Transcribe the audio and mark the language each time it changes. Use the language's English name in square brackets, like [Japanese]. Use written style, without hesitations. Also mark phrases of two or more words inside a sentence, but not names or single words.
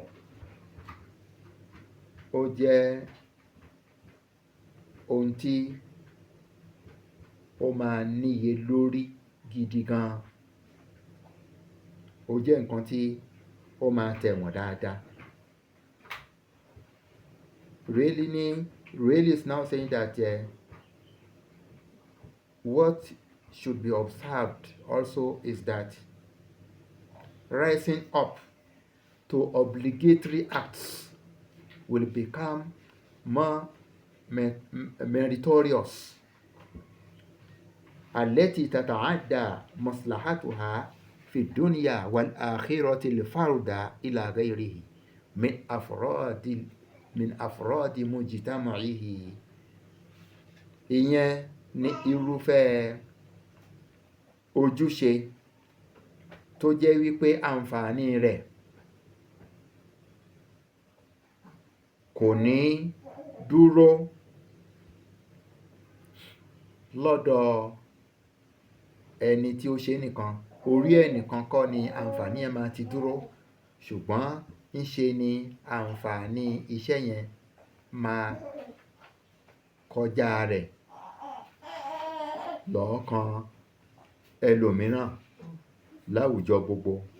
[Yoruba] ó jẹ́ ohun tí ó máa níye lórí gidi gan, ó jẹ́ nǹkan tí ó máa tẹ̀wọ̀n dáadáa. [English] Ruhailiy is now saying that what should be observed also is that rising up to obligatory acts will become more meritorious [Arabic] التي تتعدى مصلحتها في الدنيا والآخرة الفرد إلى غيره من أفراد مجتمعه. [Yoruba] Ìyẹn ni irúfẹ́ ojúṣe tó jẹ́ wípé àǹfààní rẹ̀ kò ní dúró lọ́dọ̀ ẹni tí ó ṣe nìkan, orí ẹnìkan kọ́ ni àǹfààní ẹ̀ máa ti dúró, ṣùgbọ́n ńṣe ni àǹfààní iṣẹ́ yẹn máa kọjá rẹ̀ lọ́ọ̀kan ẹlòmíràn láwùjọ gbogbo.